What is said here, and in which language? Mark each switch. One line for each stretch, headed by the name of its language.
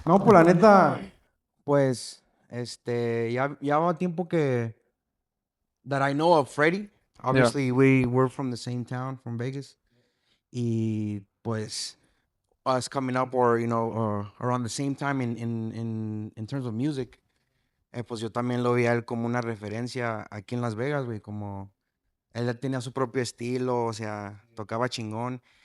Spanish: No, pues la neta, pues, ya va tiempo
English: that I know of Freddie. Obviously, we're from the same town, from Vegas.
Spanish: Y pues,
English: us coming up or, around the same time in terms of music,
Spanish: pues yo también lo veía él como una referencia aquí en Las Vegas, güey, como él ya tenía su propio estilo, o sea, tocaba chingón.